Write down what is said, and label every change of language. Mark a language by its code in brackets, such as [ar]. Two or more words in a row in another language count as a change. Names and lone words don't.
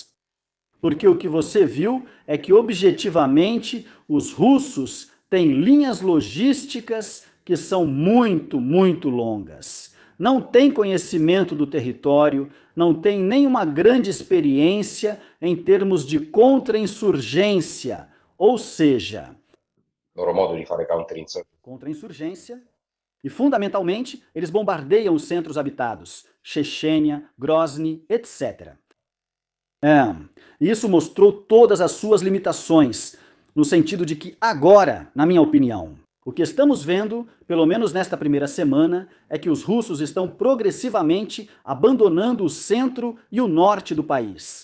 [pt] Porque o que você viu é que, objetivamente, os russos têm linhas logísticas que são muito, muito longas. Não têm conhecimento do território, não têm nenhuma grande experiência em termos de contra-insurgência, ou seja, [it] loro modo di fare [pt] contra-insurgência. E, fundamentalmente, eles bombardeiam os centros habitados, Chechênia, Grozny, etc. Isso mostrou todas as suas limitações, no sentido de que agora, na minha opinião, o que estamos vendo, pelo menos nesta primeira semana, é que os russos estão progressivamente abandonando o centro e o norte do país.